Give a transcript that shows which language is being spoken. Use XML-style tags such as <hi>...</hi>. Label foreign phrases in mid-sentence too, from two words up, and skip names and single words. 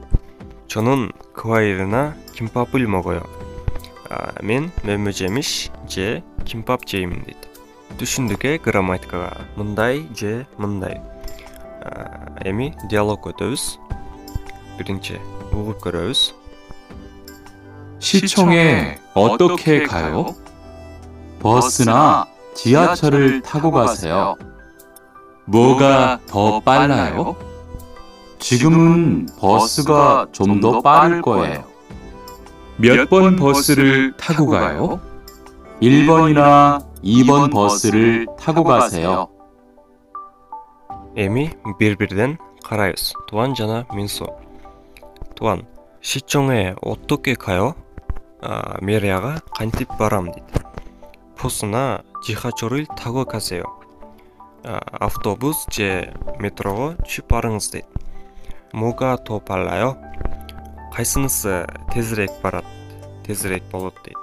<ko>저는 과일이나 김밥을 먹어요.</ko> <ky>Мен мөмө жемиш же кимпап жеймин дейт. Түшүндүк э грамматикага мындай же мындай. Эми диалог өтөбүз. Биринчи угуп көрөбүз.</ky> <ko>시청에 어떻게 가요? 버스나 지하철을 타고 가세요. 뭐가 더 빨라요? 지금은 버스가 좀 더 빠를 거예요. 몇 번 버스를 타고 가요? 1번이나 2번 버스를 타고 가세요.</ko> <ky>Эми бир-бирден карайбыз. Туан жана Минсо. Туан,</ky> <ko>시청에 어떻게 가요?</ko> <ky>Мерияга кантип барам дейт.</ky> <ko>버스나 지하철을 타고 가세요.</ko> <ky>Автобус же метрого түшүп барыңыз дейт.</ky> <ko>뭐가 더 빨라요?</ko> <ky>Кайсынысы тезирээк барат, тезирээк болот дейт.</ky>